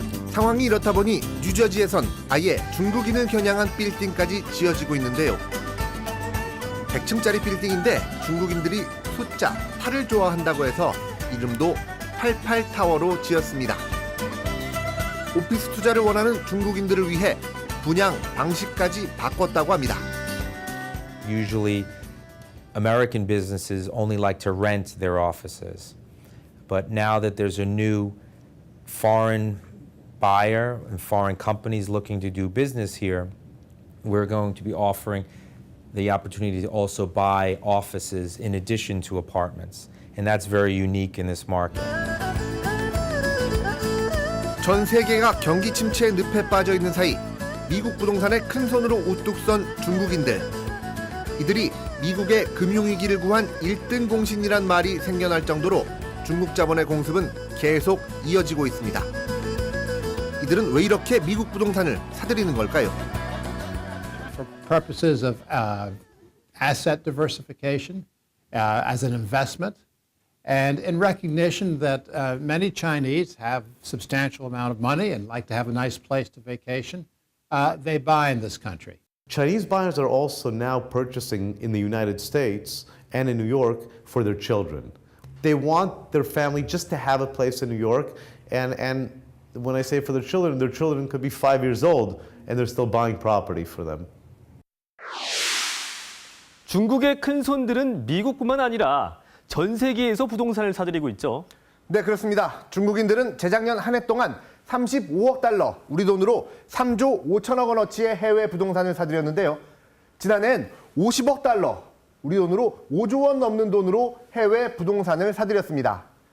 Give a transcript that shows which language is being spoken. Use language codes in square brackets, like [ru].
[ko] 상황이 이렇다 보니 뉴저지에선 아예 중국인을 겨냥한 빌딩까지 지어지고 있는데요. 100층짜리 빌딩인데 중국인들이 숫자 8을 좋아한다고 해서 이름도 88타워로 지었습니다. 오피스 투자를 원하는 중국인들을 위해 분양 방식까지 바꿨다고 합니다. [en] Usually, American businesses only like to rent their offices. But now that there's a new foreign buyer and foreign companies looking to do business here, we're going to be offering the opportunity to also buy offices in addition to apartments. And that's very unique in this market. [ko] 전 세계가 경기 침체의 늪에 빠져 있는 사이 미국 부동산에 큰 손으로 우뚝 선 중국인들. 이들이 미국의 금융위기를 구한 1등 공신이란 말이 생겨날 정도로 중국 자본의 공습은 계속 이어지고 있습니다. 이들은 왜 이렇게 미국 부동산을 사들이는 걸까요? [en] purposes of asset diversification, as an investment, and in recognition that many Chinese have substantial amount of money and like to have a nice place to vacation, they buy in this country. Chinese buyers are also now purchasing in the United States and in New York for their children. They want their family just to have a place in New York, and when I say for their children could be 5 years old and they're still buying property for them. [ko] 중국의 큰 손들은 미국뿐만 아니라 전 세계에서 부동산을 사들이고 있죠. 네, 그렇습니다. 중국인들은 재작년 한 해 동안 35억 달러, 우리 돈으로 3조 5천억 원어치의 해외 부동산을 사들였는데요. 지난해엔 50억 달러, 우리 돈으로 5조 원 넘는 돈으로 해외 부동산을 사들였습니다.